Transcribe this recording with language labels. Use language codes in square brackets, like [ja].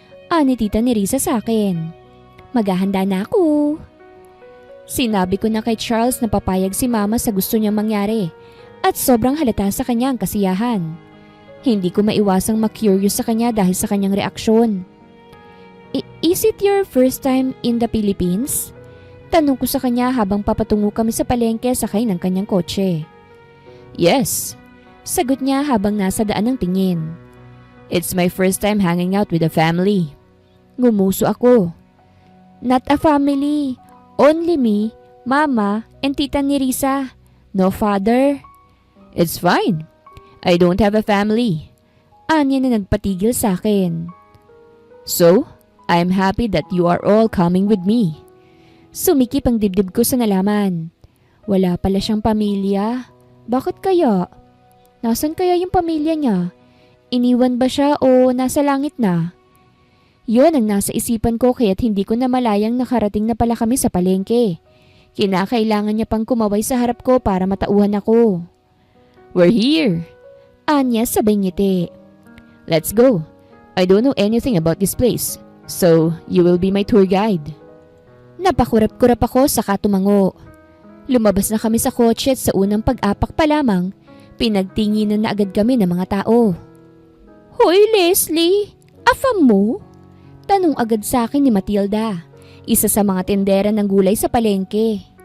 [tl] Ani Tita Nerissa sa akin. Maghahanda na ako. Sinabi ko na kay Charles na papayag si Mama sa gusto niyang mangyari at sobrang halata sa kanya ang kasiyahan. Hindi ko maiwasang ma-curious sa kanya dahil sa kanyang reaksyon. [en] Is it your first time in the Philippines? [tl] Tanong ko sa kanya habang papatungo kami sa palengke sakay ng kanyang kotse. [en] Yes, [tl] sagot niya habang nasa daan ng tingin. [en] It's my first time hanging out with a family. [tl] Ngumuso ako. [en] Not a family, only me, Mama, and Tita Nerissa. No father. It's fine. I don't have a family. [tl] Anya na nagpatigil sa akin. [en] So, I'm happy that you are all coming with me. [tl] Sumikip ang dibdib ko sa nalaman. Wala pala siyang pamilya. Bakit kaya? Nasaan kaya yung pamilya niya? Iniwan ba siya o nasa langit na? Yun ang nasa isipan ko kaya't hindi ko na malayang nakarating na pala kami sa palengke. Kinakailangan niya pang kumaway sa harap ko para matauhan ako. [en] We're here! [tl] Anya sabay ngiti. [en] Let's go. I don't know anything about this place, so you will be my tour guide. [tl] Napakurap-kurap ako saka tumango. Lumabas na kami sa kotse at sa unang pag-apak pa lamang, pinagtinginan na agad kami ng mga tao. Hoy Leslie, afam mo? Tanong agad sa akin ni Matilda, isa sa mga tindera ng gulay sa palengke.